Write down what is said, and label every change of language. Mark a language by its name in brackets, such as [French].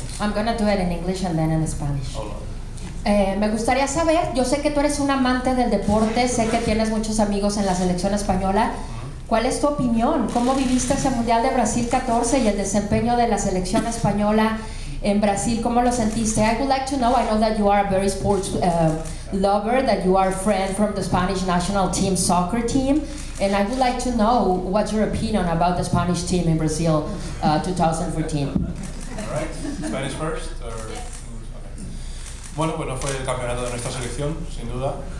[English] I'm going to do it in English and then in Spanish. [Spanish] Hola. Me gustaría saber, yo sé que tú eres un amante del deporte, sé que tienes muchos amigos en la selección española. ¿Cuál es tu opinión? ¿Cómo viviste ese Mundial de Brasil 14 y el desempeño de la selección española en Brasil? ¿Cómo lo sentiste? [English] I would like to know, I know that you are a very sports lover, that you are a friend from the Spanish national team soccer team, and I would like to know what's your opinion about the Spanish team in Brazil 2014. All right. Spanish first? Or? Okay. [Spanish] Bueno, fue el campeonato de nuestra selección, sin duda.